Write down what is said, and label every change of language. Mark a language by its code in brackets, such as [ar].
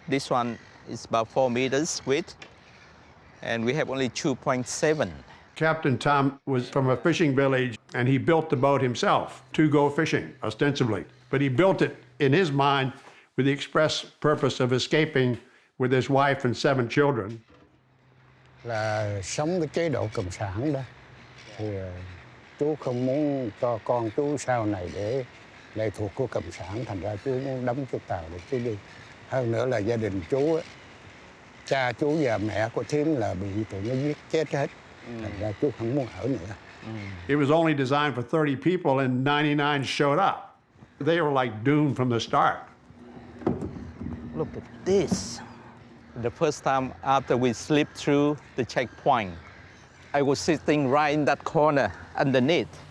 [en] This one is about 4 meters width, and we have only 2.7. Captain Tom was from a fishing village, and he built the boat himself to go fishing, ostensibly. But he built it, in his mind, with the express purpose of escaping with his wife and 7 children. [vi] Là sống cái chế độ cộng sản đó, thì chú không muốn cho con chú sau này để lệ thuộc của cộng sản, thành ra chú muốn đóng chiếc tàu để chú đi. Hơn nữa là gia đình chú, cha chú và mẹ của Thiếm là bị tụi nó giết chết hết, thành ra chú không muốn ở nữa. [en] It was only designed for 30 people, and 99 showed up. They were like doomed from the start. Look at this. The first time after we slipped through the checkpoint, I was sitting right in that corner underneath.